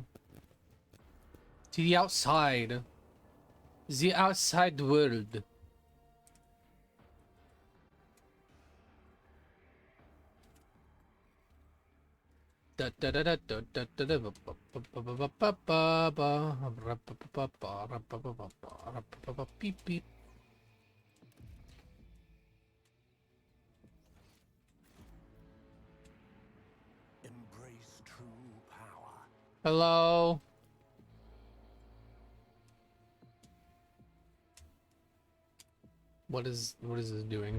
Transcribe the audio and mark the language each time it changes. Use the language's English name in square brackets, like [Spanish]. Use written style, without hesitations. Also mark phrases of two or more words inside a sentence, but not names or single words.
[English] To the outside. The outside world. Da da da da da da da da ba ba ba ba ba ba ba ba ba ra ba ba ba ba ra ba ba ba ba ra ba ba ba beep beep. Embrace true power. Hello. What is this doing?